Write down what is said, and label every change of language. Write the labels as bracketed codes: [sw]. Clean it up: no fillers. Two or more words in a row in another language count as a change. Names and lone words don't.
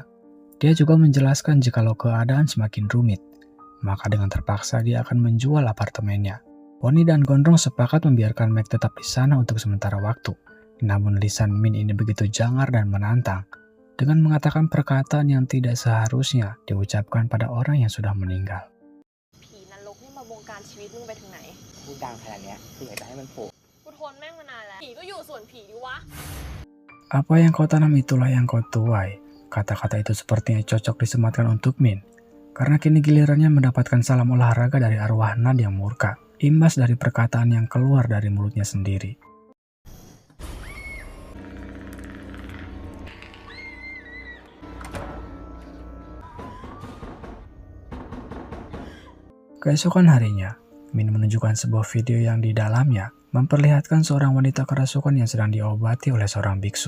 [id] Dia juga menjelaskan jikalau keadaan semakin rumit, maka dengan terpaksa dia akan menjual apartemennya. Pony dan Gondrong sepakat membiarkan Meg tetap di sana untuk sementara waktu. Namun lisan Min ini begitu jangar dan menantang, dengan mengatakan perkataan yang tidak seharusnya diucapkan pada orang yang sudah meninggal. [th] ผีนรกนี่มาบงการชีวิตมึงไปถึงไหน พูดดังขนาดเนี้ยคืออยากจะให้มันโผล่ กูทนแม่งมานานแล้ว ผีก็อยู่ส่วนผีดิวะ [id] Apa yang kau tanam itulah yang kau tuai. Kata-kata itu sepertinya cocok disematkan untuk Min, karena kini gilirannya mendapatkan salam olahraga dari arwah Nad yang murka, imbas dari perkataan yang keluar dari mulutnya sendiri. Keesokan harinya, Min menunjukkan sebuah video yang di dalamnya memperlihatkan seorang wanita kerasukan yang sedang diobati oleh seorang biksu.